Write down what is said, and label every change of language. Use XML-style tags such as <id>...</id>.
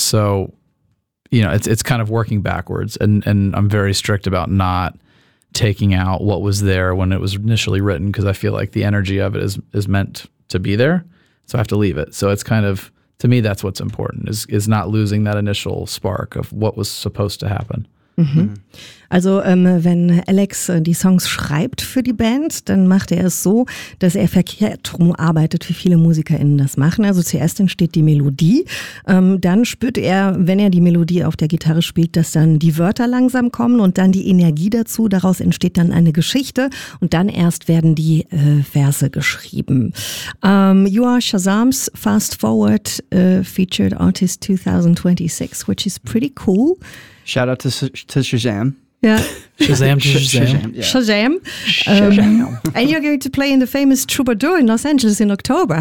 <en>So, you know, it's kind of working backwards. And I'm very strict about not taking out what was there when it was initially written because I feel like the energy of it is meant to be there. So I have to leave it. So it's kind of, to me, that's what's important is not losing that initial spark of what was supposed to happen. Mhm.</en> <de>Also wenn Alex die Songs schreibt für die Band, dann macht er es so, dass er verkehrt rum arbeitet, wie viele MusikerInnen das machen. Also zuerst entsteht die Melodie, dann spürt er, wenn er die Melodie auf der Gitarre spielt, dass dann die Wörter langsam kommen und dann die Energie dazu. Daraus entsteht dann eine Geschichte und dann erst werden die Verse geschrieben.</de> <en>You are Shazam's Fast Forward Featured Artist 2026, which is pretty cool. Shout out to Shazam. Yeah. Shazam. Shazam. And you're going to play in the famous Troubadour in Los Angeles in October.</en>